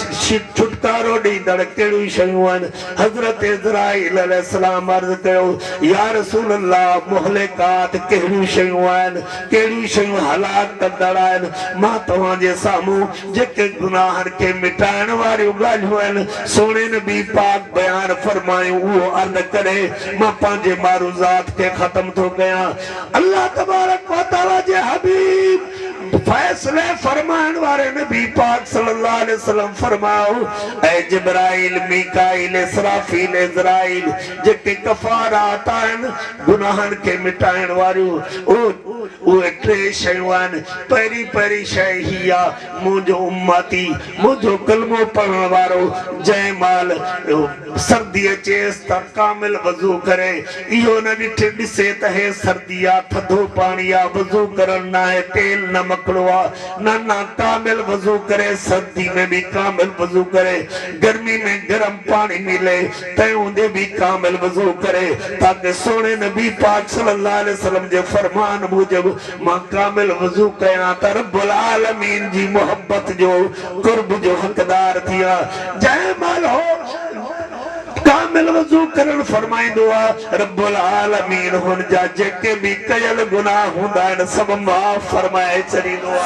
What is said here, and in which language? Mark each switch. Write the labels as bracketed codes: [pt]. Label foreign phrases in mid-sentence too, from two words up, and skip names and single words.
[sd] छुटकारो ॾींदड़ केड़ी शयूं आहिनि हज़रत इज़राइल अलैहिस्सलाम अर्ज़ कयो [ar] يا رسول الله [sd] मुहलिकात केड़ी शयूं आहिनि केड़ी शयूं हलाक कंदड़ आहिनि मां तव्हां जे साम्हूं जेके गुनाहनि खे मिटाइण वारियूं ॻाल्हियूं आहिनि सोने नबी पाक बयान फरमायो वो अर्ज़ करे मां पंहिंजे मारूज़ात के खत्म थो कयां [ar] الله تبارك وتعالى [sd] जे हबीब फैसले फरमान वाले नबी पाक [ar] صلى الله عليه وسلم [sd] फरमाओ ऐ जिब्राइल मीकाइल इसराफील इज़राइल जेके कफारात आहिनि गुनाहनि खे मिटाइण वारियूं उहे टे शयूं आहिनि पहिरीं पहिरीं शइ ही आहे मुंहिंजो उम्मती मुंहिंजो कलमो पढ़ण वारो जंहिं महिल सर्दी अचेसि त कामिल वज़ू करे इहो न ॾिसे त हे सर्दी आहे थधो पाणी आहे वज़ू करण न आहे तेल न मकड़ो आहे न कामिल वज़ू करे सर्दी में भी कामिल वज़ू करे गर्मी में गर्म पानी मिले तंहिं हूंदे भी कामिल वज़ू करे ताकि सोने नबी पाक [ar] صلى الله عليه وسلم [sd] जे फरमान मूजिब मां कामिल वज़ू कयां त रब्बुल आलमीन जी मोहब्बत जो कुर्ब जो हक़दार थिया जंहिं महिल हो कामिल वज़ू करण फरमाइंदो आहे रब्बुल आलमीन हुन जा जेके भी कयल गुनाह हूंदा आहिनि सभु माफ़ फरमाए छॾींदो आहे